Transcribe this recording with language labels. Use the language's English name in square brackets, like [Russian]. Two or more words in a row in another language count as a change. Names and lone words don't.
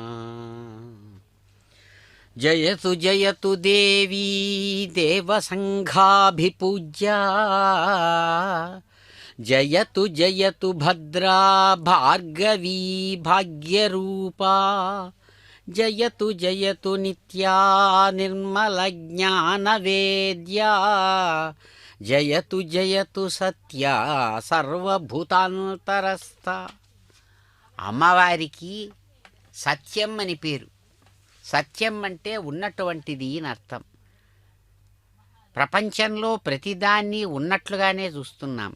[Sanskrit] जयतु जयतु देवी देवसङ्घाभिपूज्या जयतु जयतु भद्रा भार्गवी भाग्यरूपा जयतु जयतु नित्या निर्मलज्ञानवेद्या जयतु जयतु సత్యా సర్వభూతాంతరస్థ. [Telugu] అమ్మవారికి సత్యం అని పేరు. సత్యం అంటే ఉన్నటువంటిది అని అర్థం. ప్రపంచంలో ప్రతిదాన్ని ఉన్నట్లుగానే చూస్తున్నాం.